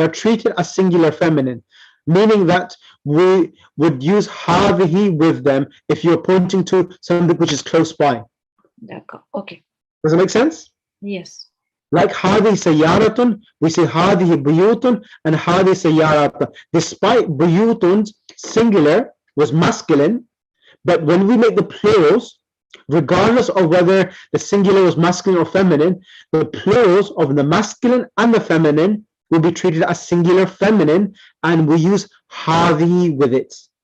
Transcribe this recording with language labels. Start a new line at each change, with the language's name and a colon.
English: They are treated as singular feminine, meaning that we would use هذه with them if you're pointing to something which is close by. Okay. Does it make sense? Yes.
Arabic: Like هذه سيارة,
English: we say
Arabic: هذه بيوت and هذه سيارات.
English: Despite بيوت singular was masculine, but when we make the plurals, regardless of whether the singular was masculine or feminine, the plurals of the masculine and the feminine will be treated as singular feminine, and we use هذه with it.